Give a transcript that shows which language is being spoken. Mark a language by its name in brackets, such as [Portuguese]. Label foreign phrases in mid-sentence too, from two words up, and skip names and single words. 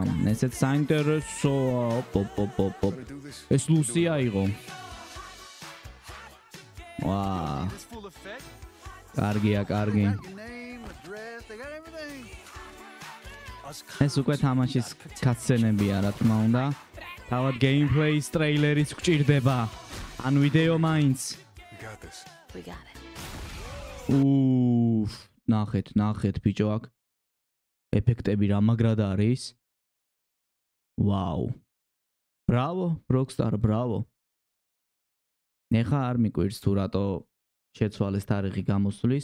[Georgian] ესეც საინტერესოა. ეს Lucia იყო. კარგია, კარგი. ეს უკვე თამაშის კატსცენებია, რა თქმა უნდა. თავად gameplay-ის ტრეილერიც გვჭირდება. ან ვიდეო მაინც. [English] We got it. [Georgian] ნახეთ ბიჭო აქ. ეფექტები რა მაგრად არის? ვაუ. ბრავო, Rockstar, ბრავო. ნეხა არ მიკვირს თუ რატო შეცვალეს თარიღი გამოსვლის.